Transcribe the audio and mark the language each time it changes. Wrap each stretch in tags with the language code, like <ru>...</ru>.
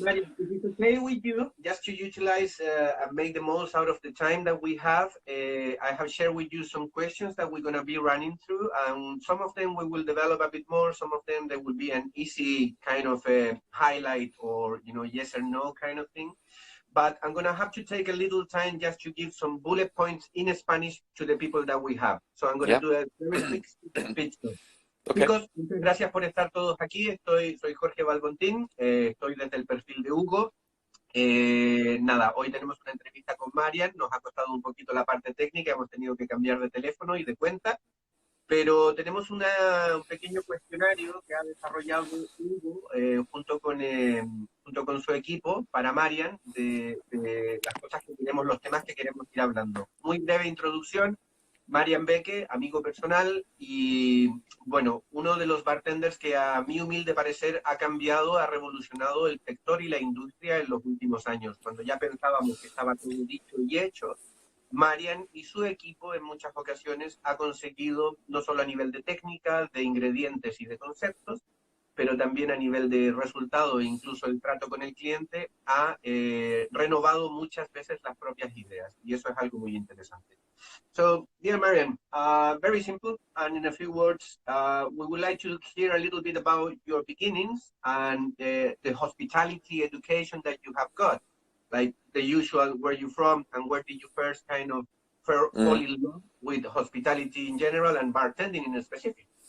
<en>Mario, if it's okay with you, just to utilize and make the most out of the time that we have, I have shared with you some questions that we're going to be running through. And some of them we will develop a bit more. Some of them there will be an easy kind of a highlight or, yes or no kind of thing. But I'm going to have to take a little time just to give some bullet points in Spanish to the people that we have. So I'm going to Yeah. do a very quick speech. Okay.</en> <es>Chicos, muchas gracias por estar todos aquí. Soy Jorge Balbontin, estoy desde el perfil de Hugo. Nada, hoy tenemos una entrevista con Marian, nos ha costado un poquito la parte técnica, hemos tenido que cambiar de teléfono y de cuenta, pero tenemos un pequeño cuestionario que ha desarrollado Hugo junto con su equipo para Marian de las cosas que queremos, los temas que queremos ir hablando. Muy breve introducción. Marian Beke, amigo personal y, bueno, uno de los bartenders que a mi humilde parecer ha cambiado, ha revolucionado el sector y la industria en los últimos años. Cuando ya pensábamos que estaba todo dicho y hecho, Marian y su equipo en muchas ocasiones ha conseguido, no solo a nivel de técnica, de ingredientes y de conceptos, pero también a nivel de resultado e incluso el trato con el cliente, ha renovado muchas veces las propias ideas. Y eso es algo muy interesante.</es> <en>So, dear Marian, very simple, and in a few words, we would like to hear a little bit about your beginnings and the hospitality education that you have got, like the usual, where you from and where did you first kind of fall in love with hospitality in general and bartending in specific?</en>